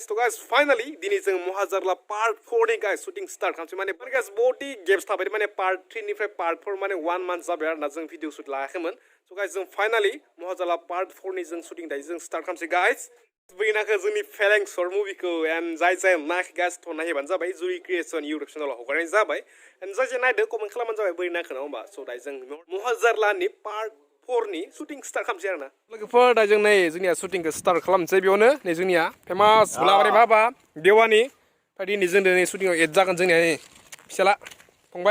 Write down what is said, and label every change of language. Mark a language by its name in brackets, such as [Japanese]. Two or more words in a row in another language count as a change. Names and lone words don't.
[English] So guys, finally [Bodo] दिनै जों महाजारला part 4 नि [English] guys shooting start [Bodo] खालामसै माने guys बडी गेप्स थाबाय माने part 3 निफ्राय part 4 माने 1 month जाबाय आरोना जों भिडिअ शुट लायाखैमोन. [English] So guys [Bodo] जों finally महाजारला part 4 नि जों shooting दायो जों start खालामसै guys. बैनाखो जोंनि फेलें [English] short movie [Bodo] एन्ड जाय नायाखै गाइस थ' नायबानो जाबाय जुरि क्रिएसन [English] YouTube channel [Bodo] हगारनाय जाबाय एन्ड जाय नायदो कमेन्ट खालामबानो जाबाय बोरै नायखो ना होमबा स' दायो जों महाजारलानि part 4 नि [English] shooting start [Bodo] खालामसै आरोना लोगोफोर दा जों नै जोंनिया शूटिंखौ स्टार्ट खालामसै बेयावनो नै जोंनिया फेमास बुलाबारि बाबा देवानि बायदि नै जों दिनै शूटिंआव एड जागोन जोंनिया नै फिसाला फंबाय